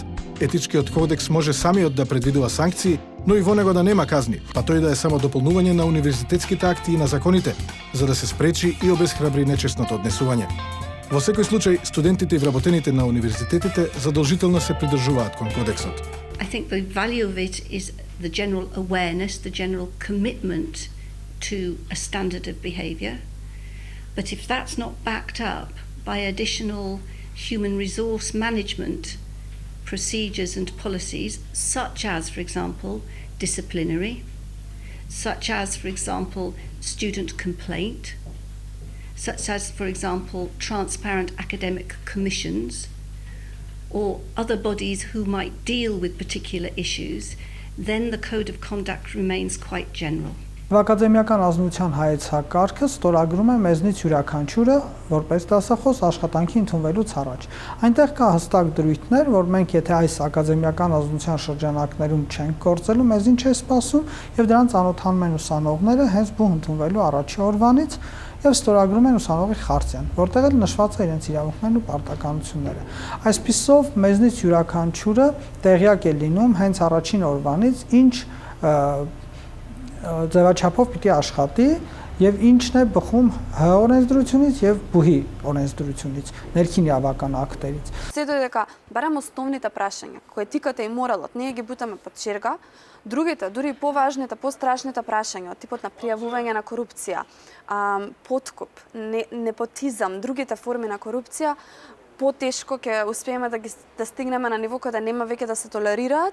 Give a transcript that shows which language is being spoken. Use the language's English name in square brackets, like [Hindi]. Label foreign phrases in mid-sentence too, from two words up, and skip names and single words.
[Macedonian] Етичкиот кодекс може самиот да предвидува санкции, но и во него да нема казни, па тој да е само дополнување на универзитетските акти и на законите, за да се спречи и обесхрабри нечестното однесување. Во секој случај, студентите и вработените на универзитетите задолжително се придржуваат кон кодексот. [English] I think the value of it is the general awareness, the general commitment to a standard of behaviour. But if that's not backed up by additional human resource management procedures and policies, such as, for example, disciplinary, such as, for example, student complaint, such as, for example, transparent academic commissions, or other bodies who might deal with particular issues, then the code of conduct remains quite general. [Armenian] Ակադեմիական ազնության հայեցակարգը ստորագրում է մեզնից յուրաքանչյուրը որպես դասախոս աշխատանքի ընդունվելուց առաջ։ Այնտեղ կա հստակ դրույթներ, որ մենք եթե այս ակադեմիական ազնության շրջանակներում չենք գործելու, մեզ ինչ է սպասում, եւ դրան ծանոթանում են ուսանողները հենց բուհ ընդունվելու առաջի օրվանից եւ ստորագրում են ուսանողի խարտիան, որտեղ էլ նշված է իրենց իրավունքներն ու պարտականությունները։ Այսպիսով մեզնից յուրաքանչյուրը տեղյակ է լինում հենց առաջին օրվանից, ինչ ձևաչափով պիտի աշխատի եւ ինչն է բխում Հ օրենսդրությունից եւ ԲՈՒՀ-ի օրենսդրությունից, ներքին իրավական ակտերից։ [Macedonian] Се додека барем основните прашања кои етиката и моралот ние ги бутаме под черга, другите, дури и поважните, пострашните прашања од типот на пријавување на корупција, подкуп, непотизам, другите форми на корупција, потешко ќе успееме да стигнеме на ниво кога да нема веќе да се толерираат.